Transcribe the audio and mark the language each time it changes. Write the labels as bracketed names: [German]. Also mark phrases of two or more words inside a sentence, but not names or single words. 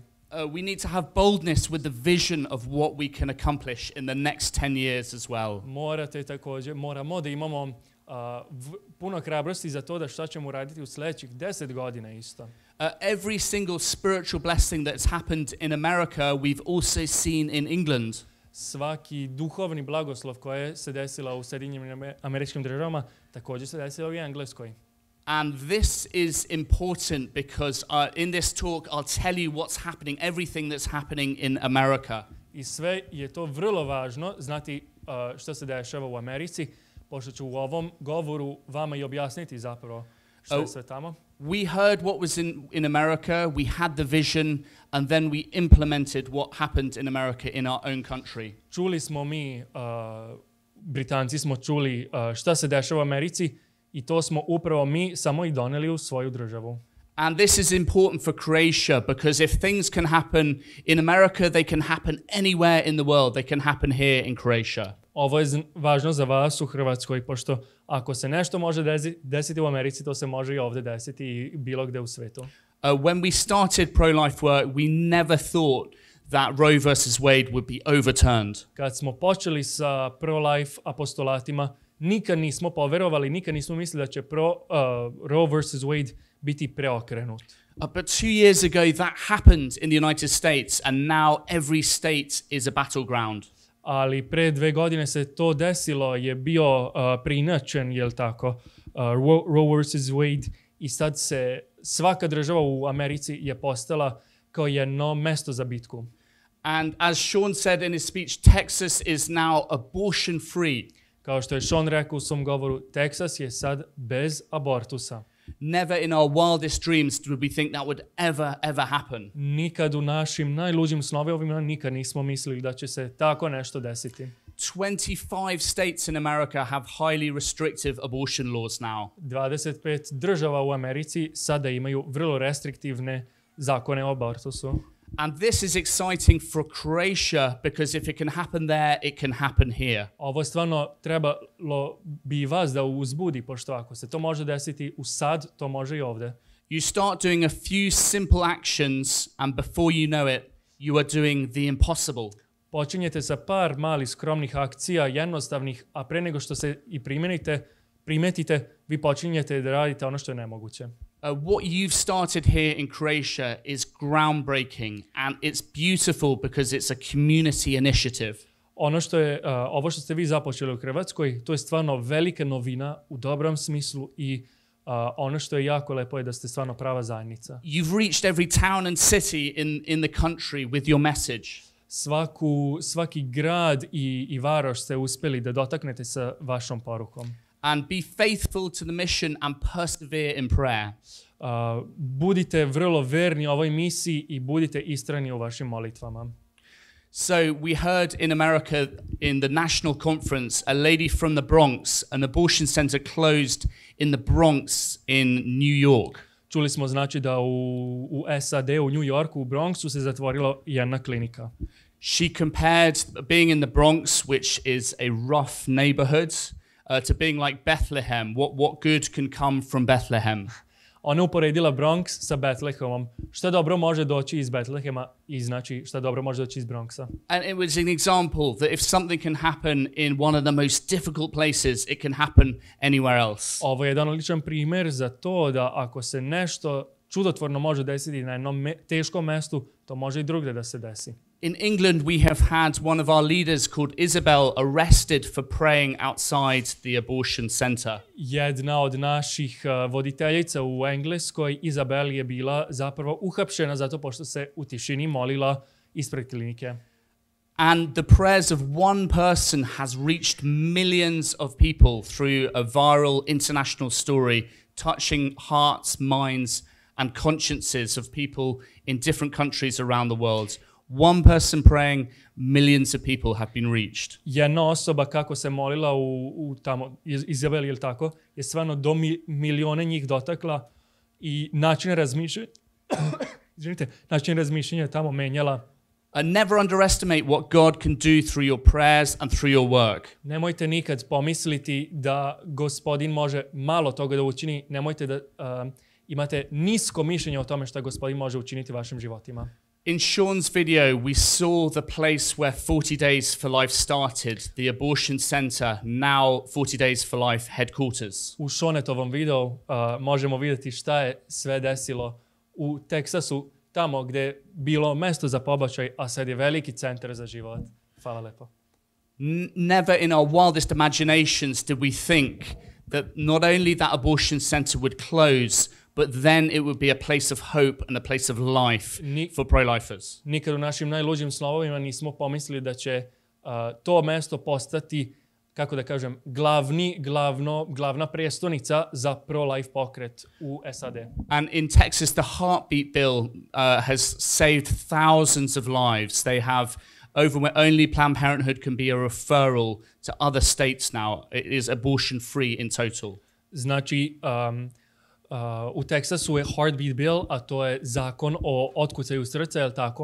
[English] We need to have boldness with the vision of what we can accomplish in the next 10 years as well. [Serbian] Moramo da imamo puno hrabrosti za to da šta ćemo raditi u sljedećih 10 godina isto. [English] Every single spiritual blessing that's happened in America, we've also seen in England. [Serbian] Svaki duhovni blagoslov koji se desila u Sjedinjenim Američkim Državama također se desila u Engleskoj. [English] And this is important because in this talk I'll tell you what's happening, everything that's happening in America. [Serbian] I sve je to vrlo važno znati što se dešava u Americi, pošto ću u ovom govoru vama i objasniti zapravo što je sve tamo. [English] We heard what was in America, we had the vision, and then we implemented what happened in America in our own country. [Serbian] Čuli smo mi, Britanci smo čuli šta se dešava u Americi, i to smo upravo mi samo i doneli u svoju državu. [English] And this is important for Croatia because if things can happen in America, they can happen anywhere in the world. They can happen here in Croatia. [Serbian] Ovo je važno za vas u Hrvatskoj, pošto ako se nešto može desiti u Americi, to se može i ovdje desiti i bilo gde u svetu. [English] When we started pro-life work, we never thought that Roe versus Wade would be overturned. [Serbian] Kad smo počeli sa pro-life apostolatima, nikad nismo poverovali, nikad nismo mislili da će Roe versus Wade biti preokrenut. [English] But 2 years ago that happened in the United States and now every state is a battleground. [Serbian] Ali pre 2 godine se to desilo, je bio preinačen, jel tako, Roe versus Wade, i sad se svaka država u Americi je postala kao jedno mesto za bitku. [English] And as Sean said in his speech, Texas is now abortion free. [Serbian] Kao što je Sean rekao u svom govoru, Teksas je sad bez abortusa. [English] Never in our wildest dreams would we think that would ever happen. [Serbian] Nikad u našim najluđim snovima nikad nismo mislili da će se tako nešto desiti. [English] 25 states in America have highly restrictive abortion laws now. [Serbian] 25 država u Americi sada imaju vrlo restriktivne zakone o abortusu. [English] And this is exciting for Croatia because if it can happen there, it can happen here. [Serbian] Ovo stvarno trebalo bi vas da uzbudi, pošto ako se to može desiti u sad, to može i ovde. [English] You start doing a few simple actions and before you know it, you are doing the impossible. [Serbian] Počinjete sa par malih skromnih akcija, jednostavnih, a pre nego što se i primetite, vi počinjete da radite ono što je nemoguće. [English] What you've started here in Croatia is groundbreaking and it's beautiful because it's a community initiative. [Serbian] Ovo što ste vi započeli u Hrvatskoj, to je stvarno velika novina u dobrom smislu i ono što je jako lepo je da ste stvarno prava zajednica. [English] You've reached every town and city in the country with your message. [Serbian] Svaki grad i varoš ste uspeli da dotaknete sa vašom porukom. [English] And be faithful to the mission and persevere in prayer. [Serbian] Budite vrlo verni ovoj misiji i budite istrajni u vašim molitvama. [English] So we heard in America in the national conference a lady from the Bronx, an abortion center closed in the Bronx in New York. [Serbian] Čuli smo znači da u SAD, u New Yorku, u Bronxu se zatvorila jedna klinika. [English] She compared being in the Bronx, which is a rough neighborhood, to being like Bethlehem. What good can come from Bethlehem? [Serbian] Ona uporedila Bronx sa Betlehemom. Šta dobro može doći iz Betlehema i znači šta dobro može doći iz Bronxa. [English] And it was an example that if something can happen in one of the most difficult places, it can happen anywhere else. [Serbian] Ovo je jedan odličan primjer za to da ako se nešto čudotvorno može desiti na jednom teškom mestu, to može i drugdje da se desi. [English] In England, we have had one of our leaders called Isabel arrested for praying outside the abortion center. [Serbian] Jedna od naših voditeljica u Engleskoj, Isabel, je bila zapravo uhapšena zato pošto se u tišini molila ispred klinike. [English] And the prayers of one person has reached millions of people through a viral international story, touching hearts, minds, and consciences of people in different countries around the world. One person praying, millions of people have been reached. [Serbian] Jedna osoba kako se molila u tamo, Izabel, je li tako, je stvarno do milione njih dotakla i način razmišljanja je tamo menjala. [English] Never underestimate what God can do through your prayers and through your work. [Serbian] Nemojte nikad pomisliti da Gospodin može malo toga da učini. Nemojte da imate nisko mišljenje o tome što Gospodin može učiniti vašim životima. [English] In Sean's video, we saw the place where 40 Days for Life started, the abortion center, now 40 Days for Life headquarters. [Serbian] U Seanetovom videu možemo vidjeti šta je sve desilo u Teksasu, tamo gdje je bilo mesto za pobačaj, a sad je veliki centar za život. Hvala lepo. [English] Never in our wildest imaginations did we think that not only that abortion center would close, but then it would be a place of hope and a place of life for pro-lifers. [Serbian] Nikad u našim najluđim snovima nismo pomislili da će to mesto postati, kako da kažem, glavna prestonica za pro-life pokret u SAD. [English] And in Texas, the heartbeat bill has saved thousands of lives. They have only Planned Parenthood can be a referral to other states now. It is abortion free in total. [Serbian] Znači, u Teksasu je [English] heartbeat bill, [Serbian] a to je zakon o otkucaju srca, jel tako?